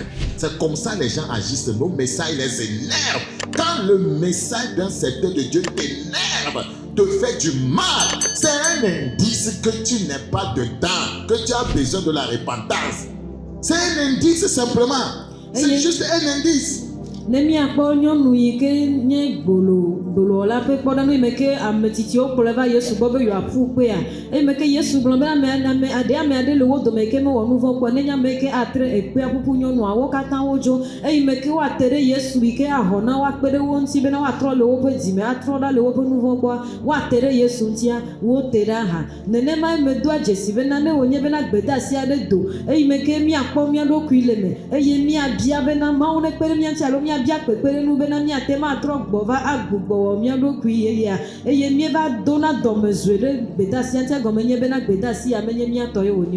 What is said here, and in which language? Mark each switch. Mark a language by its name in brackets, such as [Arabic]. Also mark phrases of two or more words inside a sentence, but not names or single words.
[French] C'est comme ça les gens agissent. Nos messages les énervent. Quand le message d'un serviteur de Dieu t'énerve, te fait du mal, c'est un indice que tu n'es pas dedans, que tu as besoin de la repentance. C'est un indice simplement. C'est juste un indice. [Ewe] Nemia kpɔ nyɔnu yi ke nye gbolo la ƒe kpɔɖeŋu yi me ke ame tsitsiwo kplɔe va Yesu gbɔ be yeaƒu kpea eyi me ke Yesu gblɔ be ame aɖe le wo dome yi ke mewɔ nu vɔ̃ kpɔ nenye ame yi ke atre ekpea ƒuƒu nyɔnuawo katã wodzo eyi me ke woate ɖe Yesu yi ke ahɔ na woakpe ɖe wo ŋuti bena woatrɔ le woƒe dzime atrɔ ɖa le woƒe nu vɔ̃ gbɔa woate ɖe Yesu ŋutia wote ɖe aha nenema me doa dzesi bena ne wònye bena gbedeasi aɖe do eyi me ke míakpɔ mía ɖokui le me eye míabia bena Mawu nekpe ɖe mía ŋuti alo mía bia kpekpeɖenu bena míate ma atrɔ gbɔ va agbugbɔ wɔ mía ɖokui yeyea eye míeva dona dɔmezue ɖe gbedeasia tia gɔme nye bena gbedeasi ya menye míatɔ ye wònye o.